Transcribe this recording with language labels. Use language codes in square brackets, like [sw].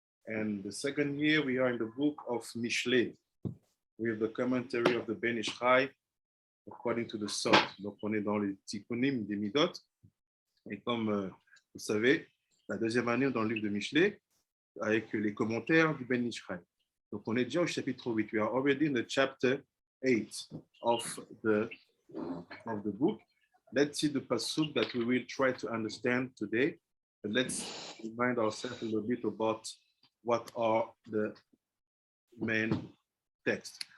[en] And the second year, we are in the book of Mishlei, with the commentary of the Ben Ish Chai, according to the Sod. [fr] Donc, on est dans les Tikunim des Midot. Et comme vous savez, la deuxième année dans le livre de Mishlei, avec les commentaires du Ben Ish Chai. Donc, on est déjà au chapitre 8. [en] We are already in the chapter 8 of the book. Let's see the pasuk that we will try to understand today. And let's remind ourselves a little bit about what are the main texts.